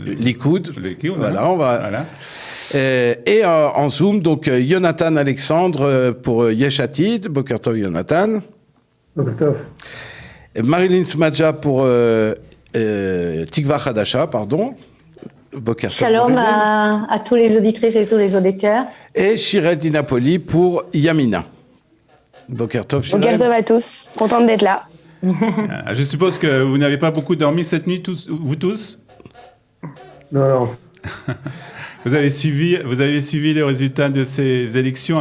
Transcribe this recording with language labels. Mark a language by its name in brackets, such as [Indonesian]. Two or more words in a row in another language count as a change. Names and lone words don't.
[French] Likoud. Voilà, on va. Voilà. Et en Zoom donc Yonatan Alexandre pour Yesh Atid, [Hebrew] בוקר טוב [French] Yonatan. [Hebrew] בוקר טוב. [French] Marilyn Smadja pour Tikva Hadasha, pardon. [Hebrew] בוקר טוב. [French] Shalom à tous les auditrices et tous les auditeurs. Et Shirel Dinapoli pour Yamina. [Hebrew] בוקר טוב, בוקר טוב [French] à tous, contente d'être là. Je suppose que vous n'avez pas beaucoup dormi cette nuit, vous tous? Non. Vous avez suivi les résultats de ces élections.